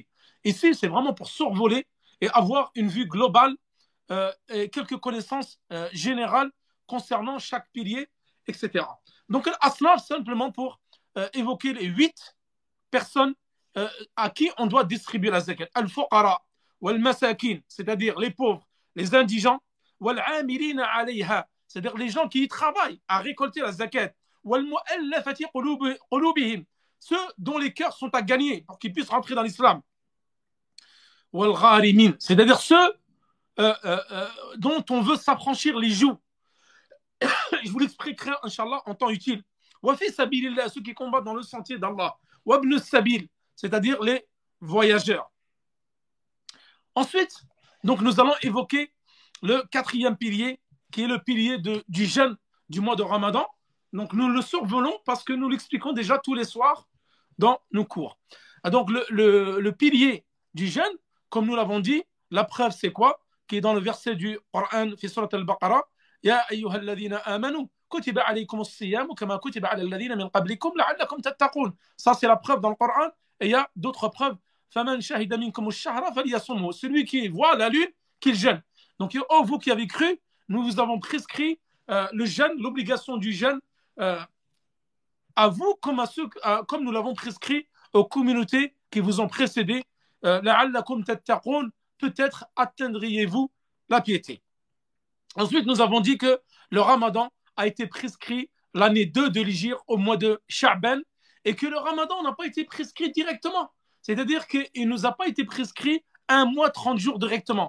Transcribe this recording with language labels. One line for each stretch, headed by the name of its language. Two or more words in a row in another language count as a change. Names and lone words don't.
French: Ici, c'est vraiment pour survoler et avoir une vue globale et quelques connaissances générales concernant chaque pilier, etc. Donc, l'Asnaf, simplement pour évoquer les 8 personnes à qui on doit distribuer la zakat.
Arabic: الفقراء والمساكين,
French: c'est-à-dire les pauvres, les indigents,
Arabic: والعاملين عليها,
French: c'est-à-dire les gens qui y travaillent à récolter la zakat,
Arabic: والمؤلفة قلوبهم,
French: ceux dont les cœurs sont à gagner pour qu'ils puissent rentrer dans l'islam, wal-Gharimin, c'est-à-dire ceux dont on veut s'affranchir les joues. Je vous l'expliquerai, Inch'Allah, en temps utile.
Arabic: وفي سبيل الله,
French: ceux qui combattent dans le sentier d'Allah.
Arabic: وابن سبيل,
French: c'est-à-dire les voyageurs. Ensuite, donc, nous allons évoquer le 4e pilier, qui est le pilier du jeûne du mois de Ramadan. Donc, nous le survolons parce que nous l'expliquons déjà tous les soirs dans nos cours. Donc, le pilier du jeûne, comme nous l'avons dit, la preuve, c'est quoi? Qui est dans le verset du Coran,
Arabic: في سورة البقرة يا أيها الذين آمنوا كتب عليكم الصيام كما كتب على الذين من قبلكم لعلكم تتقون.
French: Ça, c'est la preuve dans le Coran. Et il y a d'autres preuves.
Arabic: فمن شهد منكم الشهر فليصمه.
French: Celui qui voit la lune, qu'il jeûne. Donc, oh, vous qui avez cru, nous vous avons prescrit le jeûne, l'obligation du jeûne à vous comme nous l'avons prescrit aux communautés qui vous ont précédé.
Arabic: لعلكم تتقون,
French: peut-être atteindriez-vous la piété. Ensuite, nous avons dit que le Ramadan a été prescrit l'année 2 de l'Hégire au mois de Sha'ban et que le Ramadan n'a pas été prescrit directement. C'est-à-dire qu'il ne nous a pas été prescrit un mois, 30 jours directement.